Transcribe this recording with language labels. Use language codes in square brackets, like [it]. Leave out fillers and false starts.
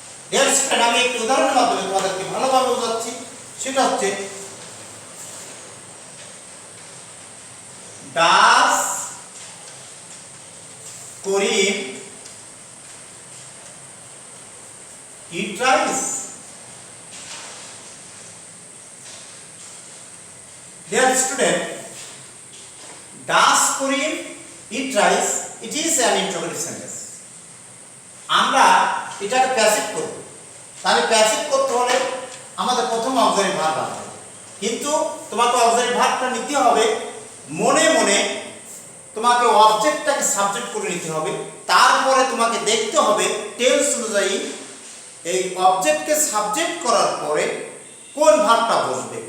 [bn] Dear student, আমি একটি উদাহরণের মাধ্যমে তোমাদেরকে ভালোভাবে বোঝাচ্ছি। সেটা হচ্ছে [en] Does Karim eat rice? Dear student, does Karim eat rice? It is an interrogative sentence. [bn] আমরা এটাকে প্যাসিভ করব। তাহলে প্যাসিভ করতে হলে আমাদের প্রথম অক্সিলারি ভার্ব আনতে হবে। কিন্তু তোমাকে অক্সিলারি ভার্বটা নিতে হবে মনে মনে, তোমাকে অবজেক্টটাকে সাবজেক্ট করে নিতে হবে। তারপরে তোমাকে দেখতে হবে টেন্স অনুযায়ী এই অবজেক্টকে সাবজেক্ট করার পরে কোন ভার্বটা বসবে।